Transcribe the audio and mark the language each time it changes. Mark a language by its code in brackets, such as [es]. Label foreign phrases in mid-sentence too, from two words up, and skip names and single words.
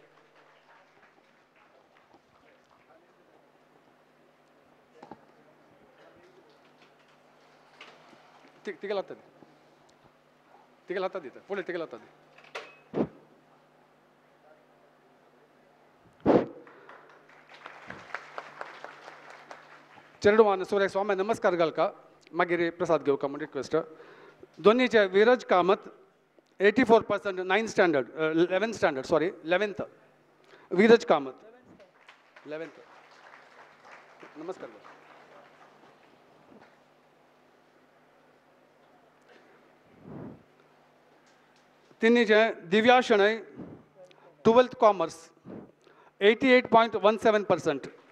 [kok] तिका लागता तिका लागता दिता पुढे तिका लागता चेडवान सूर्य स्वामी नमस्कार घालका मागीर प्रसाद घेवका म्हणून रिक्वेस्ट. दोनीचे विरज कामत 84% 9th स्टँडर्ड 11th [en] standard sorry [kok] 11th विरज कामत 11th नमस्कार. तिन्नीचे दिव्या शणै 12th कॉमर्स 88.17%.